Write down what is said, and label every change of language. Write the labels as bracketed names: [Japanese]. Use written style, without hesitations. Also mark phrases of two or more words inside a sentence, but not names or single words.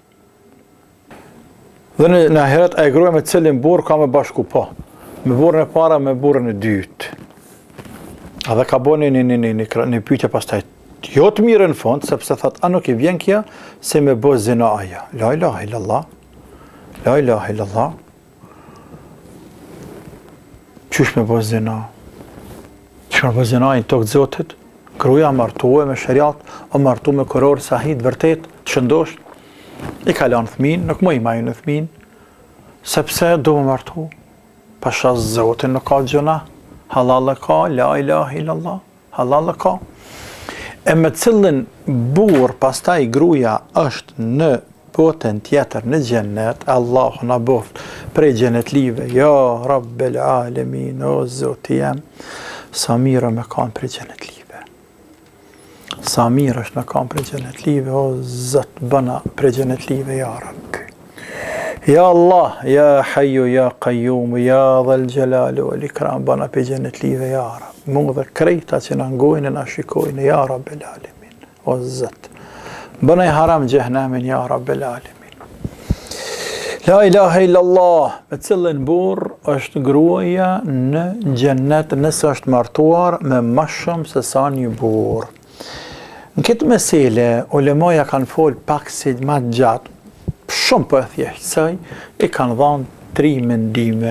[Albanian] Dhe në heret e gruaja me cilin burr ka me bashku po, me burrën e para, me burrën e dytë. A dhe ka bërë një pyetje pastaj jo të mirë në fund, sepse thot, a nuk I vjen kjo se me bë zina aja. [Arabic] لا إله إلا الله. لا إله إلا الله. [Albanian] Qysh me bëz zina? Qysh me bëz zina në tokë të Zotit? Gruaja martuar me shariat, o martu me kuror sahih vërtet, të shëndosh, i ka lënë fëmin, nuk më i majnë në fëmin, sepse do më martu. Pasha Zotin nuk ka gjuna, halal ka, [Arabic] لا إله إلا الله, [Albanian] halal ka. E me cilën burr pastaj gruaja është në botën tjetër në xhennet, Allahu na boft prej xhenetlive, [Arabic] يا رب العالمين, [Albanian] o Zoti jam, sa mirë me kanë prej xhenetlive. Sa mirë është me kanë prej xhenetlive, o Zot bëna prej xhenetlive, [Arabic] يا ربي. يا الله، يا حي، يا قيوم، يا ذا الجلال والإكرام, [Albanian] bëna prej xhenetlive, [Arabic] يا ربي. [Albanian] Mund dhe krejta që në ngojnë e në shikojnë, [Arabic] يا رب العالمين, [Albanian] o Zot. Bëna i haram gjehnamin, [Arabic] يا رب العالمين. لا إله إلا الله, [Albanian] me cilën burr është gruaja në xhennet nëse është martuar me më shumë se sa një burr. Në këtë mesele, ulemaja kanë folë pak si ma gjatë, shumë për thjeshtësaj, i kanë dhanë 3 mendime.